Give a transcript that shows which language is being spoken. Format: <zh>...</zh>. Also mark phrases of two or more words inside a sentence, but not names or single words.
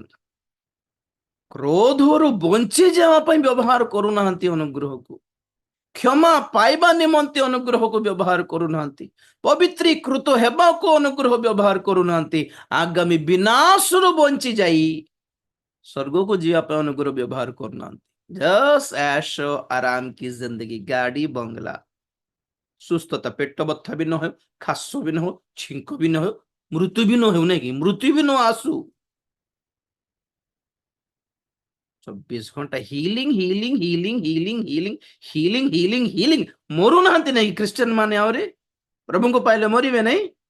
<or>କ୍ରୋଧରୁ ବଞ୍ଚି ଯିବା ପାଇଁ ବ୍ୟବହାର କରୁନାହାନ୍ତି ଅନୁଗ୍ରହକୁ। କ୍ଷମା ପାଇବା ନିମନ୍ତେ ଅନୁଗ୍ରହକୁ ବ୍ୟବହାର କରୁନାହାନ୍ତି। ପବିତ୍ରୀକୃତ ହେବାକୁ ଅନୁଗ୍ରହ ବ୍ୟବହାର କରୁନାହାନ୍ତି। ଆଗାମୀ ବିନାଶରୁ ବଞ୍ଚି ଯାଇ ସ୍ୱର୍ଗକୁ ଯିବା ପାଇଁ ଅନୁଗ୍ରହ ବ୍ୟବହାର କରୁନାହାନ୍ତି।</or> <hi>ଜଷ୍ଟ ऐश आराम की जिंदगी, गाड़ी बंगला,</hi> <or>ସୁସ୍ଥତା, ପେଟ ବଥା ବି ନ ହେଉ, ଖାସ ବି ନ ହେଉ, ଛିଙ୍କ ବି ନ ହେଉ, ମୃତ୍ୟୁ ବି ନ ହେଉ, ନାଇଁ କି? ମୃତ୍ୟୁ ବି ନ ଆସୁ। 24 ଘଣ୍ଟା</or> <en>healing healing healing healing healing healing healing healing.</en> <or>ମରୁନାହାନ୍ତି ନାଇଁ ଖ୍ରୀଷ୍ଟିଆନ ମାନେ? ଆହୁରି ପ୍ରଭୁଙ୍କୁ ପାଇଲେ ମରିବେ ନାଇଁ?</or>